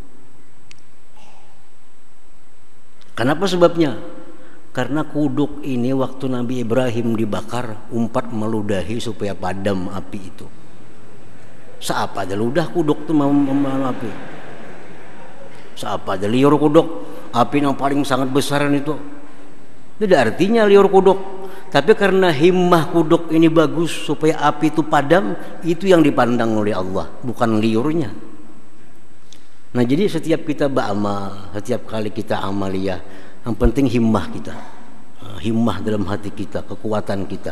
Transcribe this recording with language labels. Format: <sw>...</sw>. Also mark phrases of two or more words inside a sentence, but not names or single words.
<bjn>Kenapa sebabnya? Karena kuduk ini waktu Nabi Ibrahim dibakar, umpat meludahi supaya padam api itu. Seapa aja ludah kuduk itu mau api. Seapa aja liur kuduk, api yang paling sangat besar itu. Tidak artinya liur kuduk. Tapi karena himmah kuduk ini bagus supaya api itu padam, itu yang dipandang oleh Allah, bukan liurnya. Nah, jadi setiap kita beramal, setiap kali kita amaliyah, yang penting himmah kita, himmah dalam hati kita, kekuatan kita.</bjn>